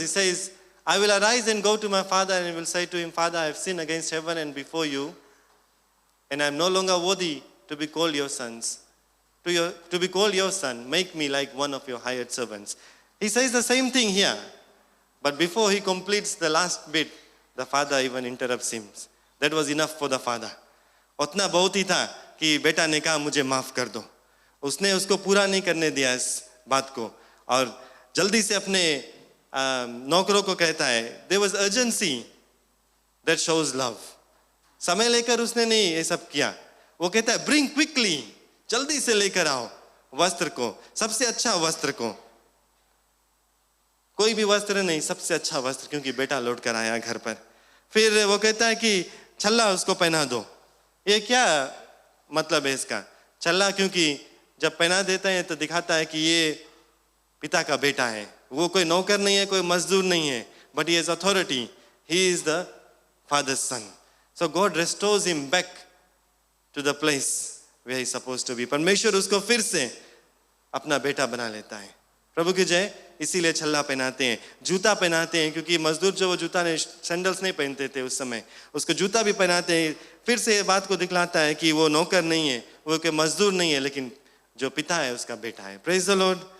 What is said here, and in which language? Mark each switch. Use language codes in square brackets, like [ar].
[en] He says, I will arise and go to my father and will say to him, Father, I have sinned against heaven and before you, and I am no longer worthy to be called your sons. To be called your son, make me like one of your hired servants. He says the same thing here. But before he completes the last bit, the father even interrupts him. That was enough for the father. [hi] उतना बहुत ही था कि बेटा ने कहा मुझे माफ कर दो। उसने उसको पूरा नहीं करने दिया इस बात को और जल्दी से अपने नौकरों को कहता है, [en] there was urgency that shows love. [hi] समय लेकर उसने नहीं ये सब किया। वो कहता है [en] bring quickly, [hi] जल्दी से लेकर आओ वस्त्र को, सबसे अच्छा वस्त्र को। कोई भी वस्त्र नहीं, सबसे अच्छा वस्त्र, क्योंकि बेटा लौट कर आया घर पर। फिर वो कहता है कि छल्ला उसको पहना दो। ये क्या मतलब है इसका? छल्ला क्योंकि जब पहना देता है तो दिखाता है कि ये पिता का बेटा है। वो कोई नौकर नहीं है, कोई मजदूर नहीं है, [en] but he has authority. He is the father's son. So God restores him back to the place where he is supposed to be. [hi] परमेश्वर उसको फिर से अपना बेटा बना लेता है। प्रभु की जय। इसीलिए छल्ला पहनाते हैं, जूता पहनाते हैं, क्योंकि मजदूर जो वो जूता नहीं, सैंडल्स नहीं पहनते थे उस समय, उसको जूता भी पहनाते हैं। फिर से ये बात को दिखलाता है कि वो नौकर नहीं है, वो कोई मजदूर नहीं है, लेकिन जो पिता है उसका बेटा है। [en] Praise the lord.